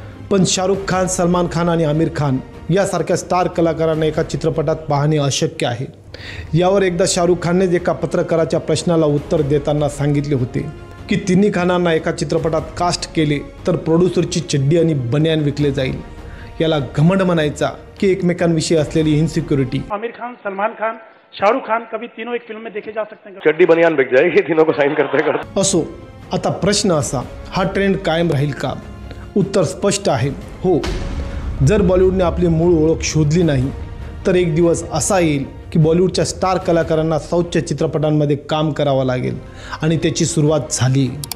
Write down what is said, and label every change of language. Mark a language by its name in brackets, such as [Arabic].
[Marathi] पण शाहरुख खान, सलमान खान आणि आमिर खान यासारख्या स्टार कलाकारांना एका चित्रपटात पाहणे अशक्य आहे. यावर एकदा शाहरुख खाननेच एका पत्रकाराच्या प्रश्नाला उत्तर देताना सांगितले होते की तिन्ही खानांना एका चित्रपटात कास्ट केले तर प्रोड्युसरची चड्डी आणि बनियान विकले जाईल. याला घमंड म्हणायचा की एकमेकांविषयी असलेली इनसिक्युरिटी. [Hindi] आमिर खान, सलमान खान, शाहरुख खान कभी तीनों एक फिल्म में देखे जा सकते हैं. चड्डी बनियान बिक जाएगी तीनों को साइन करते. [Marathi] असो, आता प्रश्न असा, हा ट्रेंड कायम राहील का? उत्तर स्पष्ट आहे, हो. जर बॉलिवूडने आपली मूळ ओळख शोधली नाही तर एक दिवस असा येईल की बॉलिवूडच्या स्टार कलाकारांना साऊथच्या चित्रपटांमध्ये काम करावं लागेल आणि त्याची सुरुवात झाली.